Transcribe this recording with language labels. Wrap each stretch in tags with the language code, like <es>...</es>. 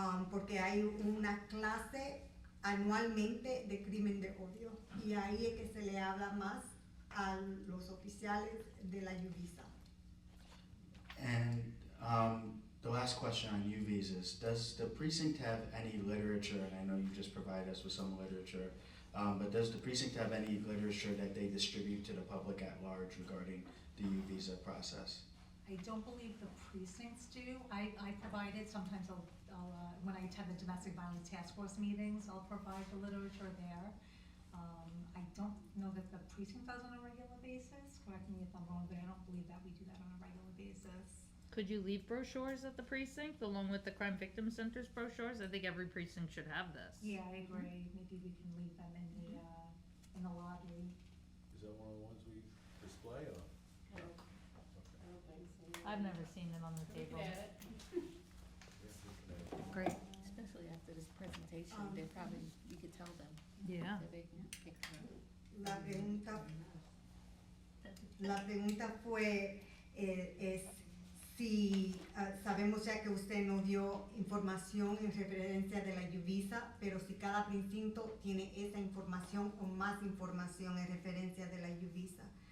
<es>porque hay una clase anualmente de crimen de odio, y ahí es que se le habla más a los oficiales de la Uvisa.</es> <en>And the last question on U-visas, does the precinct have any literature, and I know you just provided us with some literature, but does the precinct have any literature that they distribute to the public at large regarding the U-visa process? I don't believe the precincts do. I provide it, sometimes I'll when I attend the domestic violence task force meetings, I'll provide the literature there. I don't know that the precinct does on a regular basis, correct me if I'm wrong, but I don't believe that we do that on a regular basis. Could you leave brochures at the precinct along with the Crime Victim Center's brochures? I think every precinct should have this. Yeah, I agree, maybe we can leave them in the lobby. Is that one of the ones we display, or? I don't think so. I've never seen it on the table. Yes, Great. Especially after this presentation, they're probably, you could tell them Yeah. that they can pick them up.</en> <es>La pregunta fue es si sabemos ya que usted nos dio información en referencia de la Uvisa, pero si cada precinto tiene esa información o más información en referencia de la Uvisa.</es>